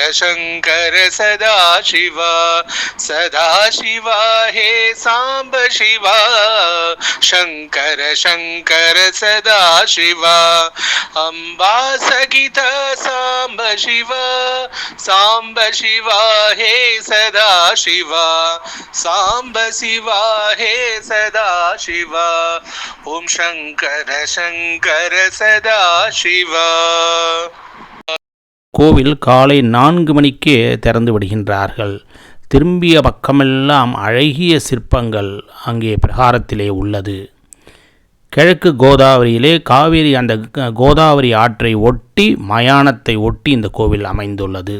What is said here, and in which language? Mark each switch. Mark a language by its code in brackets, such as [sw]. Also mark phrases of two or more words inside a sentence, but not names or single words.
[sa] शंकर सदा शिवा, सदा शिवा हे सांब शिवा, शंकर शंकर सदा शिवा, अंबा सगित सांब शिवा, सांब शिवा हे सदा शिवा, सांब शिवा हे सदा शिवा, ओम शंकर शंकर सदा शिवा. [ta] கோவில் காலை 4 மணிக்கே திறந்து விடுகின்றார்கள். திரும்பிய பக்கமெல்லாம் அழகிய சிற்பங்கள் அங்கே பிரகாரத்திலே உள்ளது. கிழக்கு கோதாவரியிலே காவேரி, அந்த கோதாவரி ஆற்றை ஒட்டி, மயானத்தை ஒட்டி இந்த கோவில் அமைந்துள்ளது.